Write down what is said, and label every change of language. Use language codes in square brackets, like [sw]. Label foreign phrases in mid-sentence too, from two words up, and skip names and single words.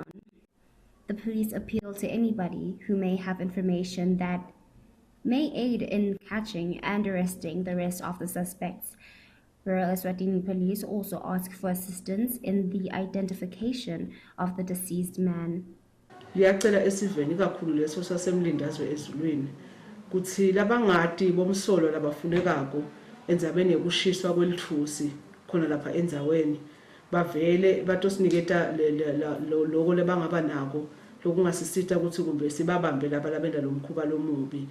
[en] The police appeal to anybody who may have information that may aid in catching and arresting the rest of the suspects. Rural Eswatini police also ask for assistance in the identification of the deceased man. [ss] Liyacela esiveni kakhulu leso sasemlindazwe ezulwini kuthi labangadi bomsolo labafunekako endzabeni yekushiswa kwelithusi khona lapha endzaweni bavele batosiniketa loko lebangaba nako lokungasisita ukuthi kumbe sibabambe laba labenda lomkhuba lomubi.